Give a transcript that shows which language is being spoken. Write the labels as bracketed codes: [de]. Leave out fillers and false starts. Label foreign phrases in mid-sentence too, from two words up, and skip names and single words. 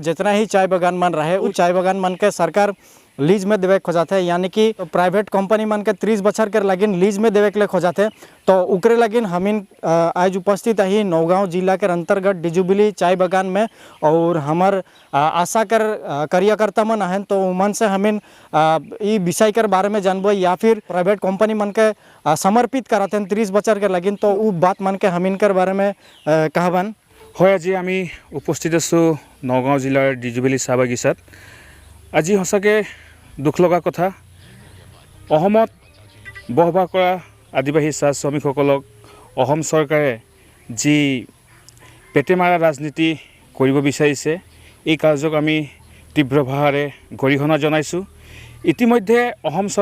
[sck] जितना ही चाय बागान मन रहे वो चाय बागान मन के सरकार लीज में देवे खोजाते हैं यानी कि प्राइवेट कंपनी मन के 30 बछर के लगिन लीज में देवे के लिए खोजाते तो उकरे लगिन हमिन आज उपस्थित ही नौगांव जिला के अंतर्गत डिजुबिली चाय बागान में और हमार आशा कर कार्यकर्ता मन हैं तो उमन से हमिन ये विषय के बारे में जानबो या फिर प्राइवेट कंपनी मन के समर्पित कराते हैं 30 बछर के लगिन तो वो बात मन के हमिन कर बारे में कहबन [as] হয় আজি আমি উপস্থিত আছোঁ নগাঁও জিলাৰ ডিজুবিলি চাহ বাগিচাত আজি সঁচাকৈ দুখ লগা কথা অসমত বসবাস কৰা আদিবাসী চাহ শ্ৰমিকসকলক অসম চৰকাৰে যি পেটেমাৰা ৰাজনীতি কৰিব বিচাৰিছে এই কাৰ্যক আমি তীব্ৰ ভাষাৰে গৰিহণা জনাইছোঁ ইতিমধ্যে অসম